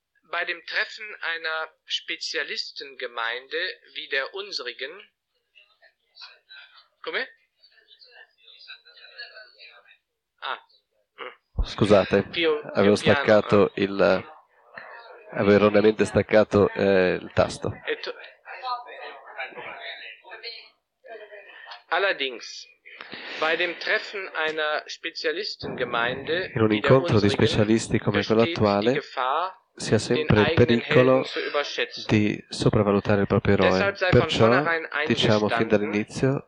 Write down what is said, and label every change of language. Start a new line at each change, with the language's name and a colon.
German: bei dem Treffen einer Spezialistengemeinde wie der unsrigen, come?
Italian: Scusate, avevo staccato avevo erroneamente staccato il tasto.
German: Allerdings, bei dem Treffen einer Spezialistengemeinde,
Italian: in un incontro di specialisti come quello attuale, si ha sempre il pericolo di sopravvalutare il proprio eroe. Perciò, diciamo fin dall'inizio,